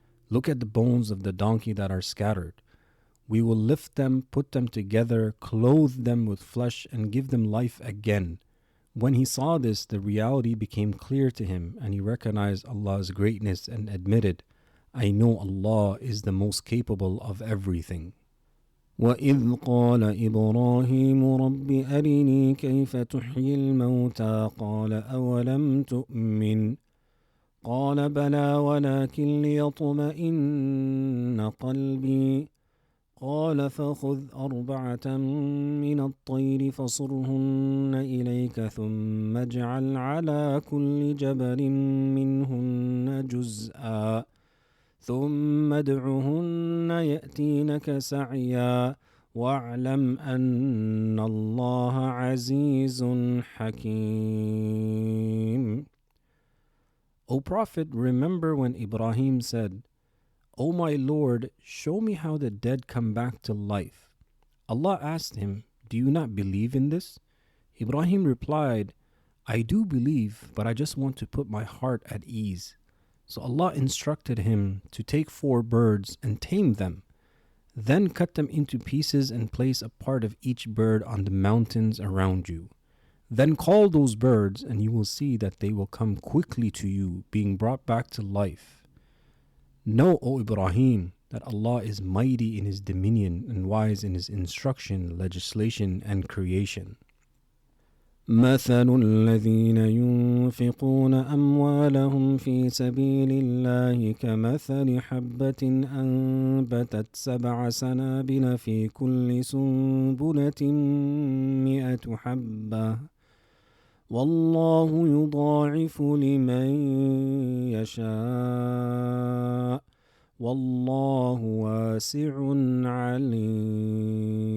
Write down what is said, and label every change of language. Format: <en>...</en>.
<en>Look at the bones of the donkey that are scattered. We will lift them, put them together, clothe them with flesh, and give them life again." When he saw this, the reality became clear to him, and he recognized Allah's greatness and admitted, "I know Allah is the most capable of everything."</en> <ar>وَإِذْ قَالَ إِبْرَاهِيمُ رَبِّ أَرِنِي كَيْفَ تُحْيِي الْمَوْتَى قَالَ أَوَلَمْ تُؤْمِنْ قَالَ بَلَى وَلَكِنْ لِيَطْمَئِنَّ قَلْبِي قال فخذ 4 من الطير فصرهن إليك ثم اجعل على كل جبل منهن جزءا ثم ادعهن يأتينك سعيا واعلم أن الله عزيز حكيم.</ar> <en>O Prophet, remember when Ibrahim said, "O my Lord, show me how the dead come back to life." Allah asked him, "Do you not believe in this?" Ibrahim replied, "I do believe, but I just want to put my heart at ease." So Allah instructed him to take 4 birds and tame them. Then cut them into pieces and place a part of each bird on the mountains around you. Then call those birds, and you will see that they will come quickly to you, being brought back to life. Know, O Ibrahim, that Allah is mighty in His dominion and wise in His instruction, legislation, and creation.</en> <ar>مثل الذين ينفقون أموالهم في سبيل الله كمثل حبة أنبتت 7 سنابل في كل سنبلة 100 حبة والله يضاعف لمن يشاء والله واسع عليم.</ar>